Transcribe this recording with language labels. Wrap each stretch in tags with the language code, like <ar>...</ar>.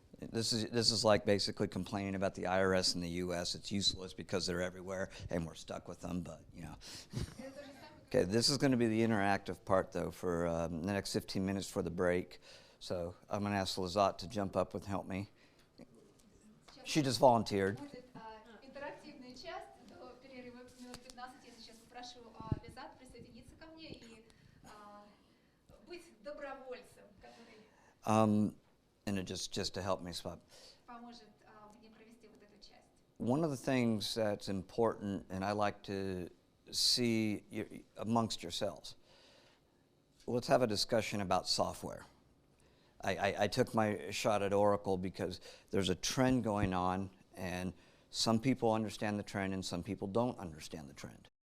<en>This is like basically complaining about the IRS in the U.S. It's useless because they're everywhere, and we're stuck with them, but, you know. Okay, this is going to be the interactive part, though, for the next 15 minutes for the break. So I'm going to ask Lyazzat to jump up and help me. She just volunteered.</en> <ru>Интерактивная часть до перерыва минут 15. Я сейчас попрошу Lyazzat присоединиться ко мне и быть добровольцем, который</ru> <en>and just to help me spot.</en> <ru>поможет мне провести вот эту часть.</ru> <en>One of the things that's important, and I like to see amongst yourselves, let's have a discussion about software. I took my shot at Oracle because there's a trend going on, and some people understand the trend and some people don't understand the trend.</en>